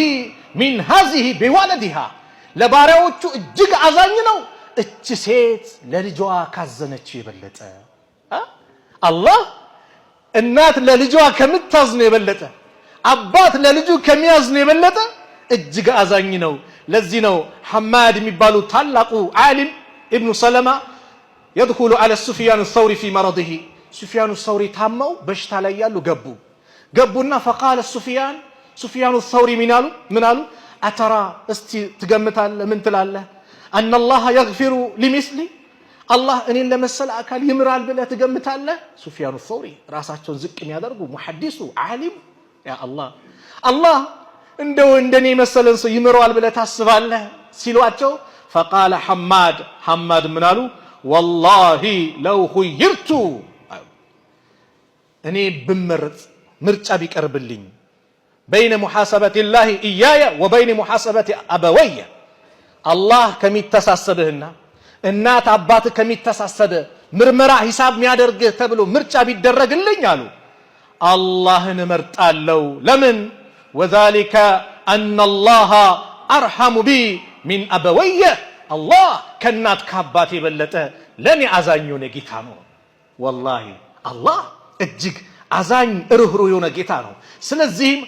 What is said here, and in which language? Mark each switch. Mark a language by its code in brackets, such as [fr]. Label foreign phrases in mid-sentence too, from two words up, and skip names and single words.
[ar] من هذه بولدها [am] ለባሪያዎቹ እጅግ አዛኝ ነው እቺ ሴት ለልጇ ካዘነች የበለጠ። አላህ እናት ለልጇ ከምታዝነው የበለጠ አባት ለልጁ ከሚያዝነው የበለጠ እጅግ አዛኝ ነው። ለዚህ ነው ሐማድ የሚባሉ ታላቁ ዓሊም ኢብኑ ሰለማ [ar] يدخل على سفيان الثوري في مرضه سفيان الثوري [am] ታመው በሽታ ላይ ያሉ ገቡና [ar] فقال سفيان الثوري [am] ምን አሉ አተራ እስቲ ትገምታለህ ምን ትላለህ [ar] ان الله يغفر لمثلي الله [am] እኔን ለመሰለ አካል ይምራል ብለህ ትገምታለህ? سفيان الثوري ራሳቸውን ዝቅ የሚያደርጉ ሙሐዲሱ ዓሊም ያ አላህ እንደው እንደኔ መሰለን ሰው ይምራል ብለህ ታስባለህ ሲሏቸው [ar] فقال حماد [am] ምን አሉ [ar] والله لو خيرت [am] እኔ ብመርጥ ምርጫ ቢቀርብልኝ [ar] بين محاسبة الله إياي وبين محاسبة أبوي الله [am] ከሚተሳሰብህና እናት አባት ከሚተሳሰብ ምርመራ ሂሳብ የሚያደርግህ ተብሎ ምርጫ ቢደረግልኝ አሉ አላህን እመርጣለሁ። ለምን? [ar] وذلك أن الله أرحم بي من أبوي الله [am] ከናት ከአባት የበለጠ ለኔ አዛኝ የሆነ ጌታ ነው። ወላሂ አላህ እጅግ አዛኝ ርህሩህ የሆነ ጌታ ነው። ስለዚህ